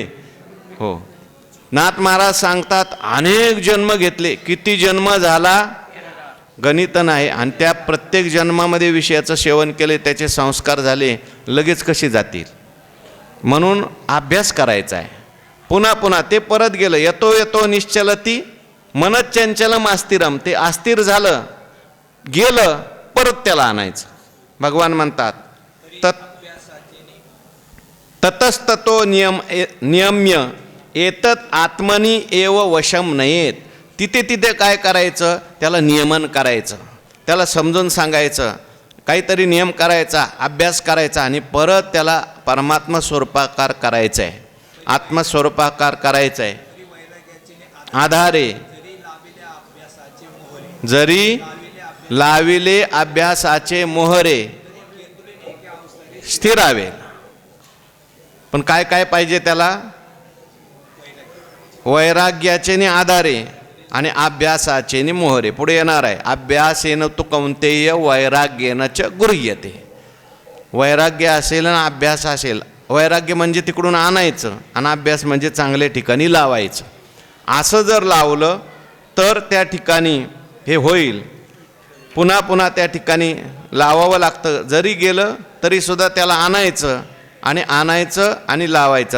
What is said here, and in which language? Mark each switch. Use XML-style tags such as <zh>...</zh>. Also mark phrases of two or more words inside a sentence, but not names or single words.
<mr>हो, नाथ महाराज सांगतात अनेक जन्म घेतले, किती जन्म झाला गणित नाही, आणि त्या प्रत्येक जन्मामध्ये विषयाचं सेवन केले, त्याचे संस्कार झाले, लगेच कसे जातील. म्हणून अभ्यास करायचा आहे. पुन्हा पुन्हा ते परत गेलं,</mr> <sa>यतो यतो निश्चलती मनच्चंचलम अस्थिरम.</sa> <mr>ते अस्थिर झालं, गेलं, परत त्याला आणायचं. भगवान म्हणतात</mr> <sa>ततस्ततो नियम्य एतत् आत्मनी एव वशम नयेत.</sa> <mr>तिथे तिथे काय करायचं, त्याला नियमन करायचं, त्याला समजून सांगायचं, काहीतरी नियम करायचा, अभ्यास करायचा, आणि परत त्याला परमात्मा स्वरूपाकार करायचं आहे, आत्मस्वरूपाकार करायचं आहे. आधारे जरी लाविले अभ्यासाचे मोहरे स्थिरावे. पण काय काय पाहिजे त्याला, वैराग्याचे आधारे आणि अभ्यासाचे मोहरे. पुढे येणार आहे</mr> <sa>अभ्यासेन तु कौंतेय वैराग्येन च गृह्यते.</sa> <mr>वैराग्य असेल आणि अभ्यास असेल. वैराग्य म्हणजे तिकडून आणायचं, आणि अभ्यास म्हणजे चांगल्या ठिकाणी लावायचं. असं जर लावलं तर त्या ठिकाणी हे होईल. पुन्हा पुन्हा त्या ठिकाणी लावावं लागतं. जरी गेलं तरी सुद्धा त्याला आणायचं आणि लावायचं.</mr>